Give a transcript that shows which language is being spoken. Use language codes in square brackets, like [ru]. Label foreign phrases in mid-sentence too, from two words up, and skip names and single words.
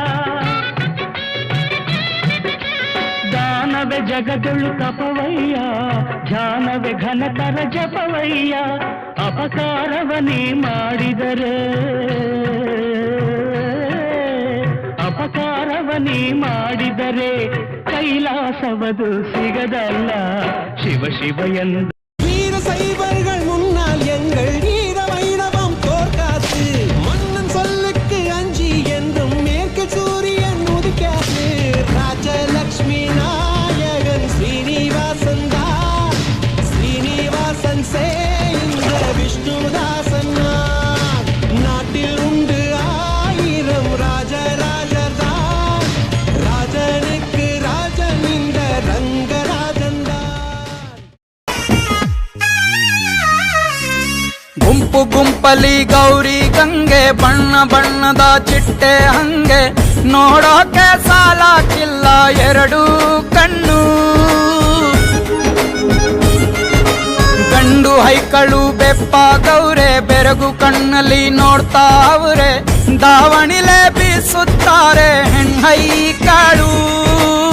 [kn] ದಾನವೇ ಜಗದೊಳು ತಪವಯ್ಯ ಧ್ಯಾನವೇ ಘನತರ ಜಪವಯ್ಯ ಅಪಕಾರವನೇ ಮಾಡಿದರೆ ಅಪಕಾರವನೇ ಮಾಡಿದರೆ ಕೈಲಾಸವದು ಸಿಗದಲ್ಲ ಶಿವ ಶಿವ ಎಂದ [ta] வீர சைவர்கள் முன்னால் எங்கள் வீர வைணவம் தோற்காது மன்னன் சொல்லுக்கு அஞ்சி என்றும் மேற்கு சூரியன் உதிக்காது ராஜலக்ஷ்மி நாயகன் ஸ்ரீனிவாசன் தான் ஸ்ரீனிவாசன் சே இந்த விஷ்ணுதாசன் நாட்டில் உண்டு 1000 ராஜராஜர் தான் ராஜனுக்கு ராஜன் இந்த ரங்கராஜன் தான் [kn] ಗುಂಪು ಗುಂಪಲಿ ಗೌರಿ ಗಂಗೆ ಬಣ್ಣ ಬಣ್ಣದ ಚಿಟ್ಟೆ ಹಂಗೆ ನೋಡೋಕೆ ಸಾಲಾಕಿಲ್ಲ ಎರಡು ಕಣ್ಣು ಗಂಡ ಗಂಡು ಹೈಕಳು ಬೆಪ್ಪಾಗವ್ರೆ ಬೆರಗು ಕಣ್ಣಲ್ಲಿ ನೋಡ್ತಾವ್ರೆ ದಾವಣಿಲೆ ಬೀಸುತ್ತಾರೆ ಹೆಣ್ಣೈಕಳು